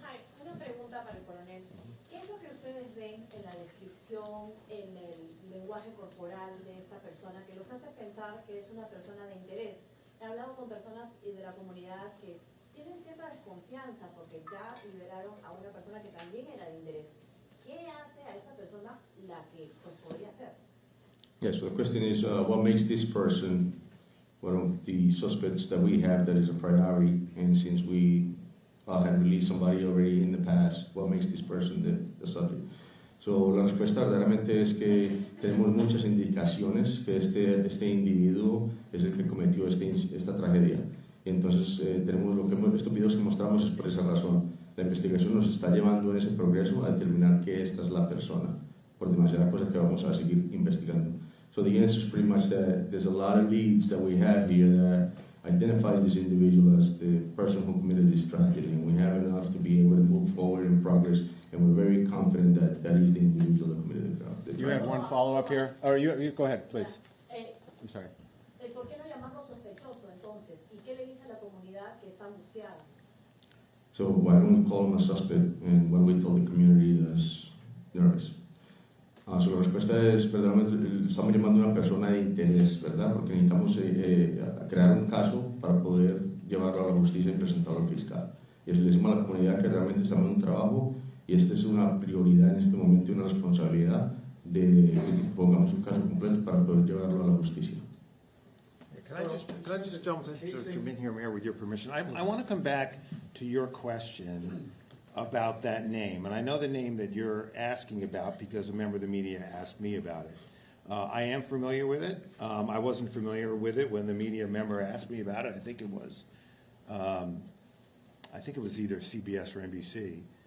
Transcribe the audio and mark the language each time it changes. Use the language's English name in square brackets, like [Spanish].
[Spanish] Hi, una pregunta para el coronel. ¿Qué es lo que ustedes ven en la descripción, en el lenguaje corporal de esta persona que los hace pensar que es una persona de interés? He hablado con personas de la comunidad que tienen cierta desconfianza porque ya liberaron a una persona que también era de interés. ¿Qué hace a esta persona la que pues, podría ser? [English] Yes, so the question is, what makes this person one of the suspects that we have that is a priority, and since we had released somebody already in the past, what makes this person the subject? [Spanish] So, la respuesta verdaderamente es que tenemos muchas indicaciones que este individuo es el que cometió esta tragedia. Y entonces, estos videos que mostramos es por esa razón. La investigación nos está llevando en ese progreso a determinar que esta es la persona, por demasiadas cosas que vamos a seguir investigando. [English] So the answer is pretty much that there's a lot of leads that we have here that identifies this individual as the person who committed this tragedy, and we have enough to be able to move forward in progress, and we're very confident that that is the individual that committed the crime. You have one follow-up here? Or you go ahead, please. I'm sorry. [Spanish] ¿Por qué no llamarlo sospechoso entonces? ¿Y qué le dice a la comunidad que está angustiada? [English] So why don't we call him a suspect, and what do we tell the community that's nervous? [Spanish] So la respuesta es, verdaderamente, estamos llamando a una persona de interés, ¿verdad? Porque necesitamos crear un caso para poder llevarlo a la justicia y presentarlo al fiscal. Y eso le decimos a la comunidad que realmente estamos en un trabajo y esta es una prioridad en este momento y una responsabilidad de que pongamos un caso completo para poder llevarlo a la justicia. [English] Can I just jump in here, Mayor, with your permission? I want to come back to your question about that name. And I know the name that you're asking about because a member of the media asked me about it. I am familiar with it. I wasn't familiar with it when the media member asked me about it. I think it was either CBS or NBC.